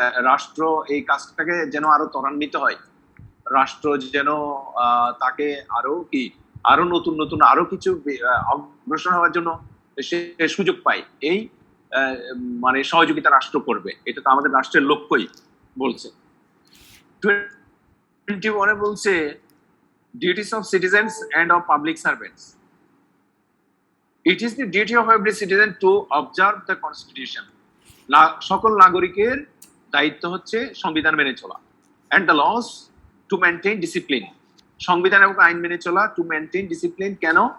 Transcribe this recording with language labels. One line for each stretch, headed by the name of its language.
Bangla: রাষ্ট্র এই কাজটাকে যেন আরো ত্বরান্বিত হয়, রাষ্ট্র যেন তাকে আরো নতুন আরো কিছু অগ্রসর হওয়ার জন্য সে সুযোগ পায়, এই মানে সহযোগিতা রাষ্ট্র করবে। এটা তো আমাদের রাষ্ট্রের লক্ষ্যই বলছে।
English: 21 বলছে duties of citizens and of public servants. It is the duty of every citizen to observe the constitution.
Bangla: সকল নাগরিকের দায়িত্ব হচ্ছে সংবিধান মেনে চলা,
English: and the laws to maintain discipline.
Bangla: সংবিধান এবং আইন মেনে চলা,
English: to maintain discipline
Bangla: কেন?